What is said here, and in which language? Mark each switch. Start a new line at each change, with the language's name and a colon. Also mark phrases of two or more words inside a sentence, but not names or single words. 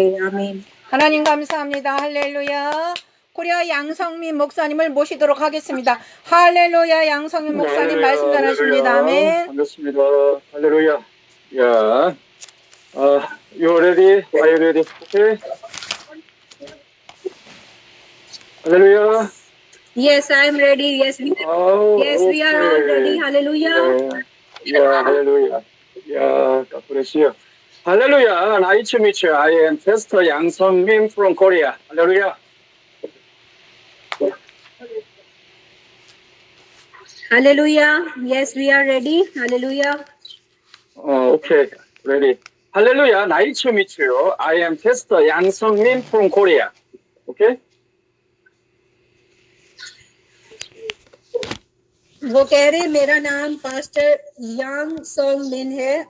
Hindi: आमीन।
Korean: 하나님 감사합니다. 할렐루야. 코리아 양성민 목사님을 모시도록 하겠습니다. 할렐루야. 양성민 목사님 말씀 전하십니다. 아멘. 반갑습니다. 할렐루야. 야,
English: you ready? Are you ready? Okay.
Korean: 할렐루야.
English: Yes, I am ready. Yes, we are all ready. Hallelujah. Yeah, hallelujah. Yeah, God bless you. Hallelujah. Nice to meet you. I am Pastor Yang Sung-min from Korea. Hallelujah. Hallelujah. Yes, we are ready. Hallelujah. Okay, ready. Hallelujah. Nice to meet you. I am Pastor Yang Sung-min from Korea. Okay.
Hindi: वो कह रहे मेरा नाम पास्टर यांग सोंग मिन है